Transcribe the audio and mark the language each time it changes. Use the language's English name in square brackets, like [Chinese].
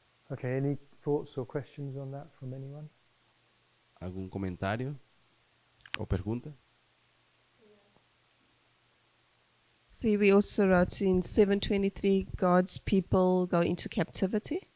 [English] Okay, any thoughts or questions on that from anyone? [Portuguese] Algum comentário ou pergunta? [English] See, we also wrote in 723, God's people go into captivity.